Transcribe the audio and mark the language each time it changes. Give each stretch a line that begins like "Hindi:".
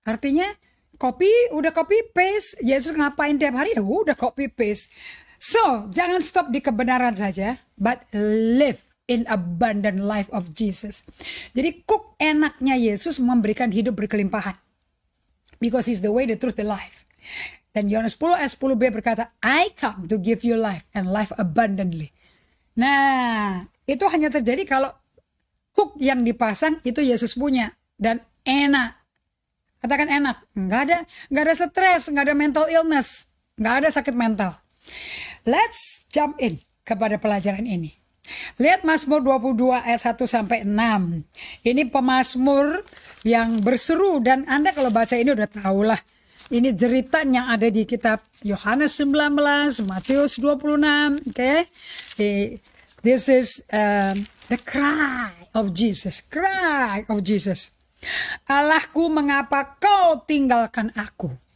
Indonesian: Artinya udah copy paste, Yesus ngapain tiap hari ya udah copy paste.
English: So
Indonesian: jangan stop di kebenaran saja,
English: but live in abundant life of Jesus.
Indonesian: Jadi enaknya Yesus memberikan hidup berkelimpahan.
English: Because He's the way, the truth, the life.
Indonesian: Dan Yohanes 10 ayat 10b berkata,
English: I come to give you life and life abundantly.
Indonesian: Nah, itu hanya terjadi kalau yang dipasang itu Yesus punya. Dan enak. Katakan enak. Nggak ada stres, nggak ada mental illness, nggak ada sakit mental.
English: Let's jump in
Indonesian: kepada pelajaran ini. Lihat Mazmur 22 ayat 1 sampai 6. Ini pemazmur yang berseru dan Anda kalau baca ini udah tahulah. Ini jeritan yang ada di kitab Yohanes 19, Matius 26, okay?
English: This is the cry of Jesus, cry of Jesus.
Indonesian: Allahku, mengapa kau tinggalkan aku?